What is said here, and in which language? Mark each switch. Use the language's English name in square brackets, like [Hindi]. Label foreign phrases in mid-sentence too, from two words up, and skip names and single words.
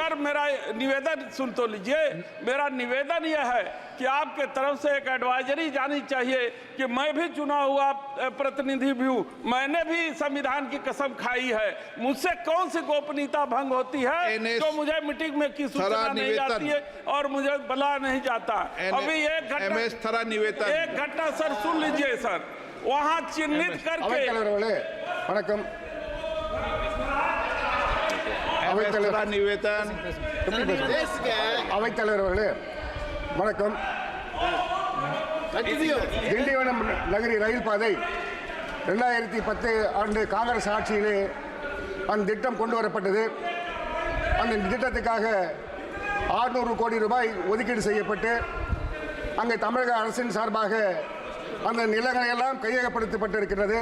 [Hindi] सर, मेरा निवेदन सुन तो लीजिए। मेरा निवेदन यह है कि आपके तरफ से एक एडवाइजरी जानी चाहिए कि मैं भी चुना हुआ प्रतिनिधि भी हूँ, मैंने भी संविधान की कसम खाई है, मुझसे कौन सी गोपनीयता भंग होती है जो मुझे मीटिंग में की सूचना नहीं जाती है और मुझे बुला नहीं जाता। अभी एक घटना सर सुन लीजिए सर, वहाँ चिन्हित करके [Tamil] वणक्कम निवेदन அவைத்தலைவர் அவர்களே வணக்கம். திண்டிவனம் நகரி ரயில் பாதை 2010 ஆண்டு காங்கிரஸ் ஆட்சியிலே அந்த திட்டம் கொண்டு வரப்பட்டது. அந்த திட்டத்துக்காக 600 கோடி ரூபாய் ஒதுக்கீடு செய்யப்பட்டு அங்கே தமிழக அரசின் சார்பாக அந்த நிலங்களை எல்லாம் கையகப்படுத்தப்பட்டிருக்கிறது.